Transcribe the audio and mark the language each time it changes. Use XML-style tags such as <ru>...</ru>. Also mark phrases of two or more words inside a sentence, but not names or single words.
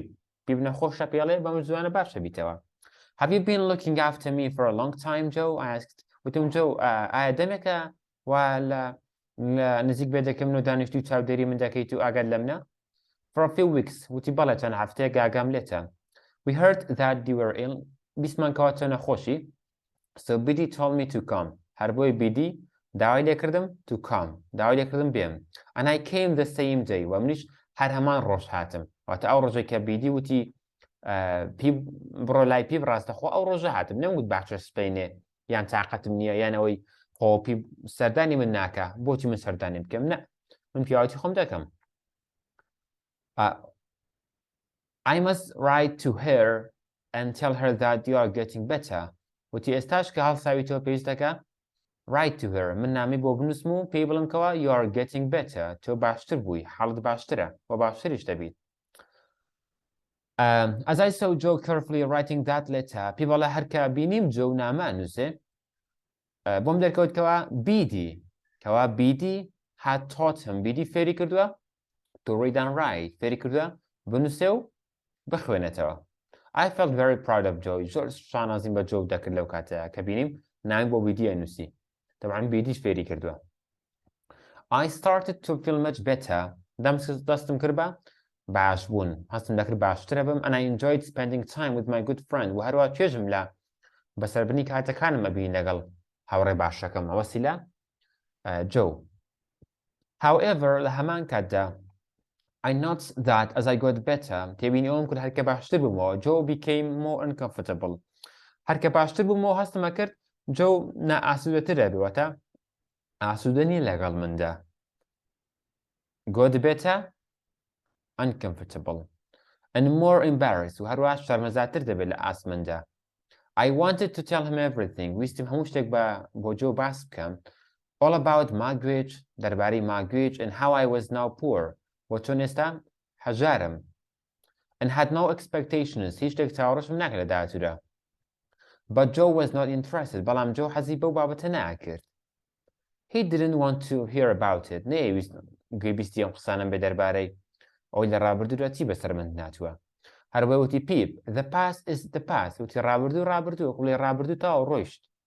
<ckb>پیپ نەخۆشە پێڵێ بەم زوانە باشە بیتەوە.</ckb> <en>Have you been looking after me for a long time, Joe؟ I asked.</en> <ckb>وتم جۆ ئایا دەمێکە وا لە نزیک بێدەکەم و دانیشتی و چاودێری من دەکەیت و ئاگات لە منە؟</ckb> <en>For a few weeks،</en> <ckb>وتی بەڵێ چەند هەفتەیەک ئاگام لێتە.</ckb> <en>We heard that you were ill،</en> <ckb>بیسمان کەواتە نەخۆشی.</ckb> <en>So Biddy told me to come،</en> <ckb>هەر بۆی بیدی داوای لێکردم</ckb> <en>to come،</en> <ckb>داوای لێکردم بێم.</ckb> <en>And I came the same day،</en> <ckb>و منیش هەر هەمان ڕۆژ هاتم. واتە ئەو ڕۆژێک کە بیدی وتی پیپ بڕۆ لای پیپ ڕاستەخۆ ئەو ڕۆژە هاتم، نەمگوت باشە سپینێ یان تااقەتم نییە یانەوەی خۆ پیپ سەردانی من ناکە، بۆچی من سەردانی بکەم؟ نە، من پیاوەتی خۆم دەکەم.</ckb> <en>I must write to her and tell her that you are getting better.</en> <ckb>وتی ئێستاش کە هەڵساوی تۆ پێویستەکە</ckb> <en>write to her،</en> <ckb>من نامی بۆ بنووسم و پێی بڵمکەوە</ckb> <en>you are getting better،</en> <ckb>تۆ باشتر بووی، حاڵت باشترە و باشتریش دەبیت.</ckb> <en>As I saw Joe carefully writing that letter،</en> <ckb>پێی بەڵێ هەرکە بینیم جۆ نامە نووسێ، بۆم دەرکەوت کەوا بیدی، کەوا بیدی</ckb> <en>had taught him</en> <ckb>بیدی فێری کردووە</ckb> <en>to read and write</en> <ckb>فێری کردووە بنووسێ و بخوێنێتەوە.</ckb> <en>I felt very proud of Joe.</en> <ckb>زۆر شانازیم بە جۆ دەکرد لەو کاتەیە کە بینیم ناوی بۆ بیدی ئەنووسی. طبعاً بیدیش فێری کردووە.</ckb> <en>I started to feel much better.</en> <ckb>دەستم کرد بە باش بوون. هەستم دەکرد باشترە بم</ckb> <en>and I enjoyed spending time with my good friend</en> <ckb>و هەروە توێژم لە بەسەربردنی کاتەکانم ئەبین لەگەڵ هاوڕێ باشەکەم ئەوەسی لە Joe.</ckb> <en>However,</en> <ckb>لە هەمان کاتدا</ckb> <en>I noticed that as I got better,</en> <ckb>تێبینی ئەوم کرد هەرکە باشتر بوومەوە.</ckb> <en>Joe became more uncomfortable.</en> <ckb>هەرکە باشتر بوومەوە هەستمە کرد Joe نائاسوودەترە بێوەتە ئاسوودە نیە لەگەڵ مندا.</ckb> <en>Got better, uncomfortable, and more embarrassed</en> <ckb>و هەروە شەرمەزارتر دەبێت لە ئاسمندا.</ckb> <en>I wanted to tell him everything.</en> <ckb>ویستم هەموو شتێک بۆ جۆ باس بکەم.</ckb> <en>All about Margaret, دەربارەی Margaret and how I was now poor.</en> <ckb>بۆ چۆن ئێستا هەژارم. And had no expectations. هیچ شتێک چاوەڕێشم ناکرد لە داهاتوودا. But Joe was not interested. بەڵام جۆ حەزی بەو بابەتە ناکرد. He didn't want to hear about it. نەیویست گوێبیستی ئەم قسانم بێ دەربارەی ئەوەی لە ڕابردوودا چی بەسەر من ناتووە. هەروەی وتی پیپ</ckb> <en>the past is the past.</en> <ckb>وتی ڕابردوو قوڵی ڕابردوو تاوە ڕۆیشت.</ckb>